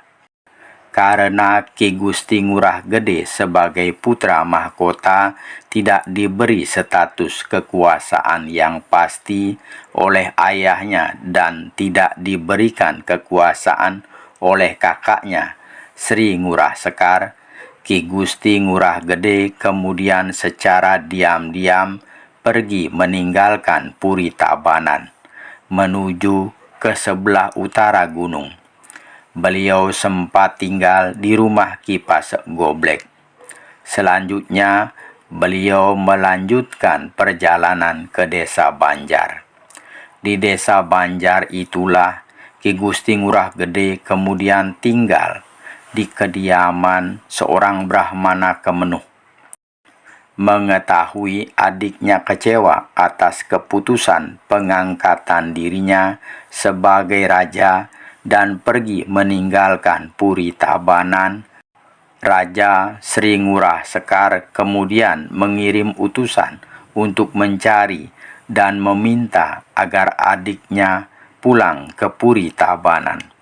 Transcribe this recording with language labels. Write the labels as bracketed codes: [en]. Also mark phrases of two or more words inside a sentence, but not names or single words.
[id] Karena Ki Gusti Ngurah Gede sebagai putra mahkota tidak diberi status kekuasaan yang pasti oleh ayahnya dan tidak diberikan kekuasaan oleh kakaknya Sri Ngurah Sekar, Ki Gusti Ngurah Gede kemudian secara diam-diam pergi meninggalkan Puri Tabanan menuju ke sebelah utara gunung. Beliau sempat tinggal di rumah Ki Pasek Goblek. Selanjutnya, beliau melanjutkan perjalanan ke desa Banjar. Di desa Banjar itulah Ki Gusti Ngurah Gede kemudian tinggal di kediaman seorang Brahmana Kemenuh. Mengetahui adiknya kecewa atas keputusan pengangkatan dirinya sebagai raja dan pergi meninggalkan Puri Tabanan, Raja Sri Ngurah Sekar kemudian mengirim utusan untuk mencari dan meminta agar adiknya pulang ke Puri Tabanan.